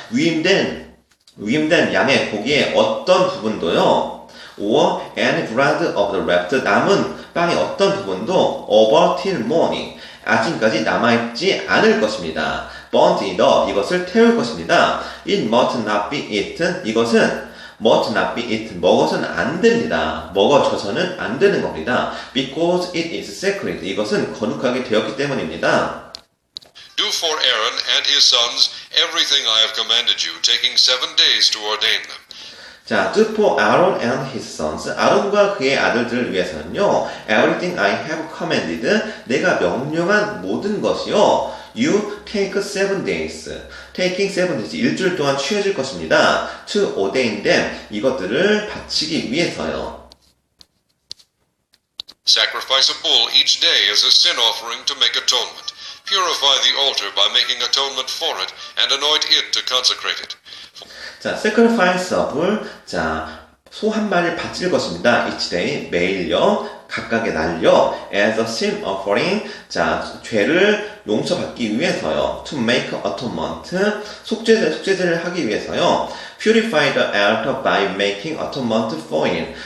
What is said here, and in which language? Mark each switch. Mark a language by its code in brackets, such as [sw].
[ko] 위임된 양의 고기의 어떤 부분도요, or any bread of the left, 남은 빵의 어떤 부분도 over till morning, 아침까지 남아있지 않을 것입니다. burnt in the, 이것을 태울 것입니다. [en] It must not be eaten, 이것은 must not be eaten, 먹어서는 안 됩니다. [ko] 먹어져서는 안 되는 겁니다. Because it is sacred, 이것은 거룩하게 되었기 때문입니다. [en] Do for Aaron and his sons everything I have commanded you, taking 7 days to ordain them. 자, do for Aaron and his sons. 아론과 그의 아들들을 위해서는요, everything I have commanded, 내가 명령한 모든 것이요, you take 7 days. taking 7 days, 일주일 동안 취해질 것입니다. to ordain them, 이것들을 바치기 위해서요. Sacrifice a bull each day as a sin offering to make atonement. Purify the altar by making atonement for it, and anoint it to consecrate it. [ko] 자, sacrifice a bull, 자, 소 한 마리를 바칠 것입니다. each day, 매일요, 각각의 날요, as a sin offering, 자, 죄를 용서받기 위해서요. [en] to make atonement, 속죄제를 하기 위해서요. purify the altar by making atonement for it.